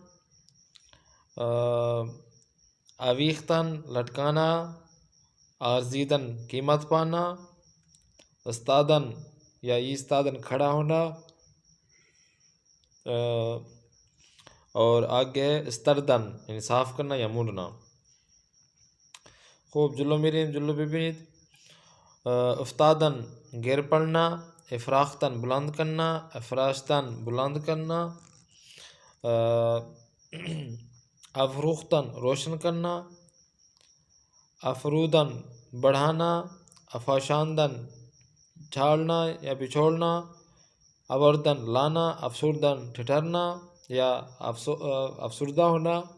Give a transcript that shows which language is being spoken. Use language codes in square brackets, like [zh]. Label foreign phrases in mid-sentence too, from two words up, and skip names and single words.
[ur] آویختن لٹکانا، آرزیدن قیمت پانا، استادن یا ایستادن کھڑا ہونا، اور آگے استردن یعنی صاف کرنا یا مونڈنا. [fa] خوب جلو میرین جلو ببینید. [ur] افتادن گر پڑنا، افراختن بلند کرنا، افراشتن بلند کرنا، افروختن روشن کرنا، افرودن بڑھانا، افاشاندن چھاڑنا یا بچھوڑنا، آوردن لانا، افسردن ٹھٹھرنا یا افسردہ ہونا،